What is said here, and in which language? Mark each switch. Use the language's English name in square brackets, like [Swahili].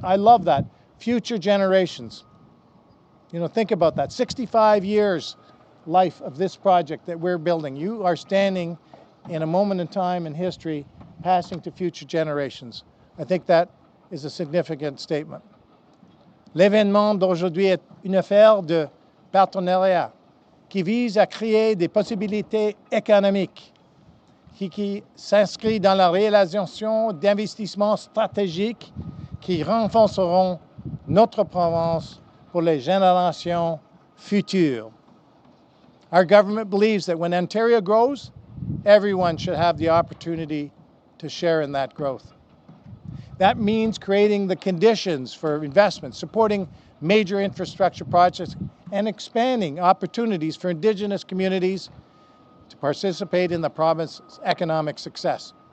[English] I love that, future generations. You know, think about that, 65 years life of this project that we're building. You are standing in a moment in time in history, passing to future generations. I think that is a significant statement. [French] L'événement d'aujourd'hui est une affaire de partenariat qui vise à créer des possibilités économiques qui s'inscrit dans la réalisation d'investissements stratégiques qui renforceront notre province pour les générations futures. [English] Our government believes that when Ontario grows, everyone should have the opportunity to share in that growth. That means creating the conditions for investment, supporting major infrastructure projects, and expanding opportunities for Indigenous communities to participate in the province's economic success.